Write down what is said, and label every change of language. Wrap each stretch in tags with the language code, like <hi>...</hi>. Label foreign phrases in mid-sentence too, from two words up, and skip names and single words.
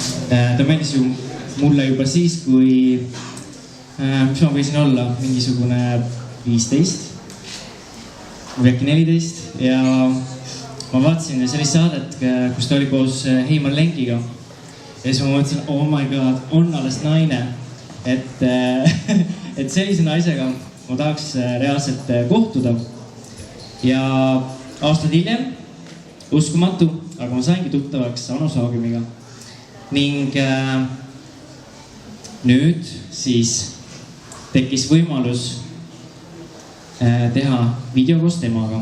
<et>Ta meeldis ju mulle juba siis, kui mis ma võisin olla, mingisugune 15 või äkki 14 ja ma vaatasin sellist saadet, kus ta oli koos Heimar Lengiga ja siis ma mõtlesin,</et> <en>oh my god,</en> <et>on alles naine, et sellise naisega ma tahaks reaalselt kohtuda ja aastad hiljem, uskumatu, aga ma saingi tuttavaks Anu Saagiumiga ning nüüd siis tekkis võimalus teha video koos temaga.</et>